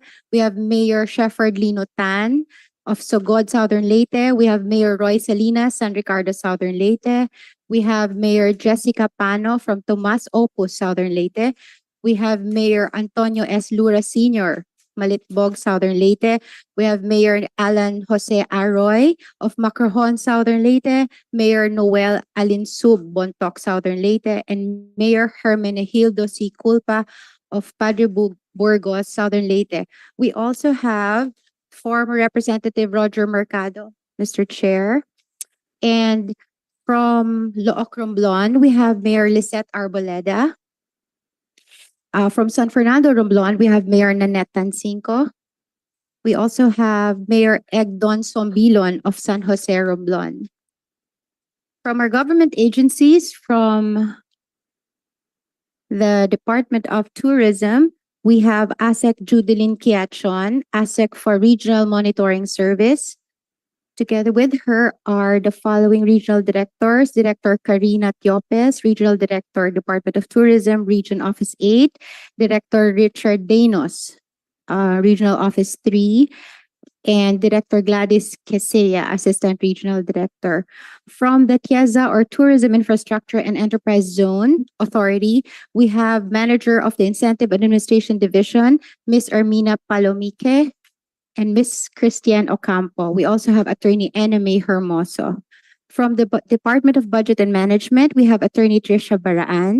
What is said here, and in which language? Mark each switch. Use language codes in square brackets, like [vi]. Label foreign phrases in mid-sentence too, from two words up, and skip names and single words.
[en] We have Mayor Shepherd Lino Tan of Sogod, Southern Leyte. We have Mayor Roy Salinas, San Ricardo, Southern Leyte. We have Mayor Jessica Pano from Tomas Opus, Southern Leyte. We have Mayor Antonio S. Lura Sr., Malitbog, Southern Leyte. We have Mayor Alan Jose Arroy of Macrohon, Southern Leyte. Mayor Noel Alinsub, Bontoc, Southern Leyte. And Mayor Hermenegildo C. Culpa of Padre Burgos, Southern Leyte. We also have former Representative Roger Mercado, Mr. Chair. And from Looc Romblon, we have Mayor Lisette Arboleda. From San Fernando, Romblon, we have Mayor Nanette Tancinco. We also have Mayor Egdon Sombilon of San Jose, Romblon. From our government agencies, from the Department of Tourism, we have ASEC Judeline Kiachon, ASEC for Regional Monitoring Service. Together with her are the following regional directors: Director Karina Tiopes, Regional Director, Department of Tourism, Region Office 8, Director Richard Danos, Regional Office 3, and Director Gladys Quesea, Assistant Regional Director. From the TIEZA, or Tourism Infrastructure and Enterprise Zone Authority, we have Manager of the Incentive Administration Division, Ms. Ermina Palomique, and Ms. Christiane Ocampo. We also have Attorney Enemy Hermoso. From the Department of Budget and Management, we have Attorney Trisha Baraan.